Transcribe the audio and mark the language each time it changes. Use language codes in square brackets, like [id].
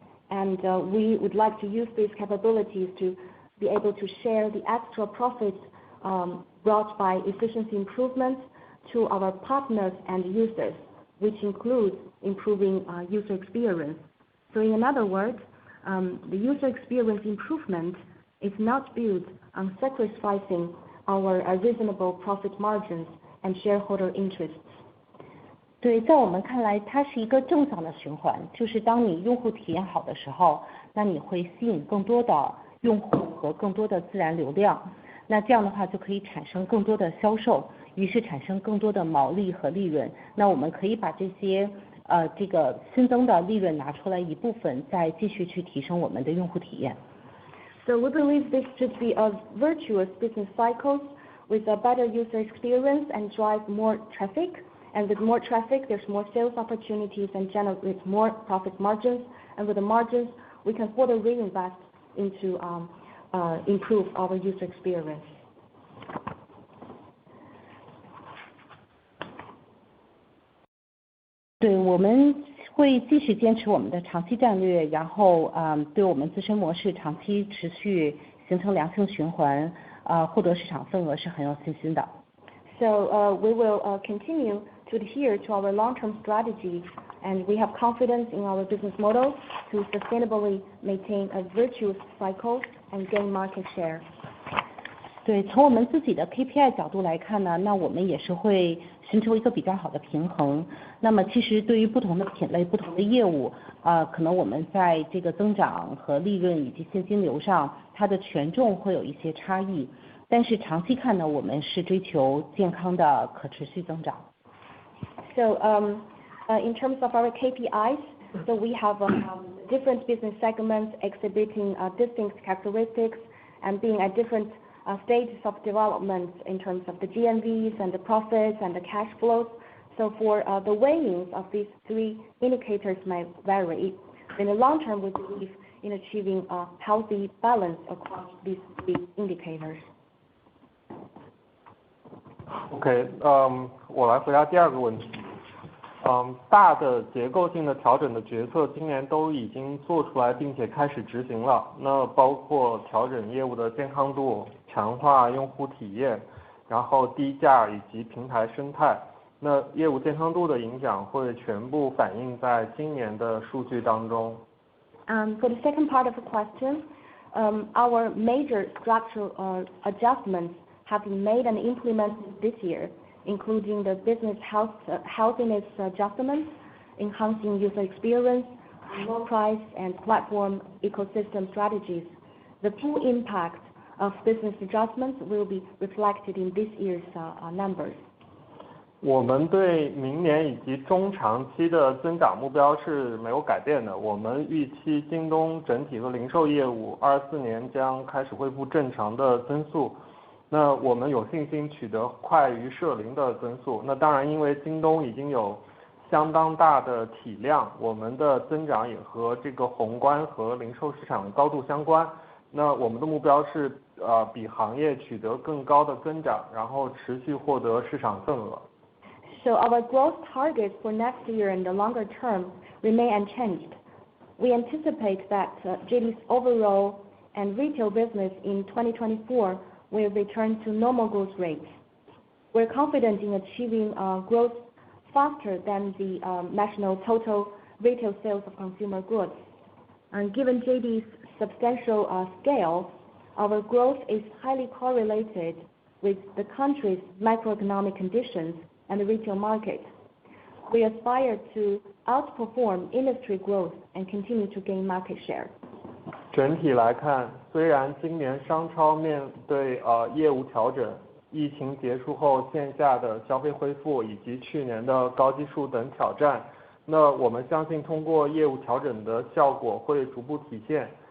[en] And we would like to use these capabilities to be able to share the extra profits brought by efficiency improvements to our partners and users, which includes improving user experience. So in other words, the user experience improvement is not built on sacrificing our reasonable profit margins and shareholder interests. [zh] 对，在我们看来，它是一个正向的循环，就是当你用户体验好的时候，那你会吸引更多的用户和更多的自然流量，那这样的话就可以产生更多的销售，于是产生更多的毛利和利润。那我们可以把这些这个新增的利润拿出来一部分，再继续去提升我们的用户体验。 [en] So we believe this should be a virtuous business cycle with a better user experience and drive more traffic. And with more traffic, there's more sales opportunities and generate more profit margins. And with the margins, we can further reinvest into improve our user experience. [zh] 对，我们会继续坚持我们的长期战略，然后对我们自身模式长期持续形成良性循环，获得市场份额是很有信心的。 [en] So we will continue to adhere to our long-term strategy, and we have confidence in our business model to sustainably maintain a virtuous cycle and gain market share. [zh] 对，从我们自己的 KPI 角度来看呢，那我们也是会寻求一个比较好的平衡。那么其实对于不同的品类、不同的业务，可能我们在这个增长和利润以及现金流上，它的权重会有一些差异。但是长期看呢，我们是追求健康的可持续增长。 [en] So in terms of our KPIs, so we have different business segments exhibiting distinct characteristics and being at different stages of development in terms of the GMVs and the profits and the cash flows. So for the weighings of these three indicators may vary. In the long term, we believe in achieving a healthy balance across these three indicators. [zh] OK， 我来回答第二个问题。大的结构性的调整的决策今年都已经做出来，并且开始执行了。那包括调整业务的健康度、强化用户体验，然后低价以及平台生态。那业务健康度的影响会全部反映在今年的数据当中。 [en] For the second part of the question, our major structural adjustments have been made and implemented this year, including the business healthiness adjustments, enhancing user experience, low price and platform ecosystem strategies. The full impact of business adjustments will be reflected in this year's numbers. [zh] 我们对明年以及中长期的增长目标是没有改变的。我们预期京东整体和零售业务24年将开始恢复正常的增速。那我们有信心取得快于社零的增速。那当然，因为京东已经有相当大的体量，我们的增长也和这个宏观和零售市场高度相关。那我们的目标是比行业取得更高的增长，然后持续获得市场份额。 [en] So our growth targets for next year and the longer term remain unchanged. We anticipate that JD's overall and retail business in 2024 will return to normal growth rates. We're confident in achieving growth faster than the national total retail sales of consumer goods. And given JD's substantial scale, our growth is highly correlated with the country's macroeconomic conditions and the retail market. We aspire to outperform industry growth and continue to gain market share. [zh] 整体来看，虽然今年商超面对业务调整、疫情结束后线下的消费恢复以及去年的高基数等挑战，那我们相信通过业务调整的效果会逐步体现。